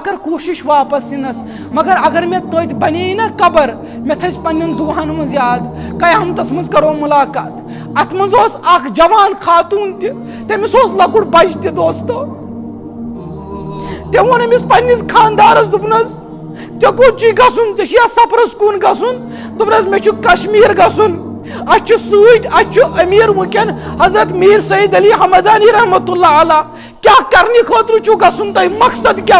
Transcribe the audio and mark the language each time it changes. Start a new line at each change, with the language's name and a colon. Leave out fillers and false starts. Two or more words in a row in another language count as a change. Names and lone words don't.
Kashmiri: کر کوشش واپس ینس مگر اگر میں تت بنے نا قبر میں تھس پنن دعاہن من یاد قیامتس مز کرو ملاقات ات مز اخ جوان خاتون تمس لکٹ بچہ تہ دوستو تم ون امس پنس خاندارس دپنس ژے کوٚت چھی گژھُن ژےٚ چھُیا سفرس کُن گژھُن دوٚپنس مےٚ چھُ کشمیٖر گژھُن اَسہِ چھُ سۭتۍ اَسہِ چھُ أمیٖر وٕنکٮ۪ن حضرت میٖر سعید علی حمدانی
Arabic: رحمۃ اللہ علیہ
Kashmiri: کیٛاہ کرنہِ خٲطرٕ چھُ گژھُن تۄہہِ مقصد کیٛاہ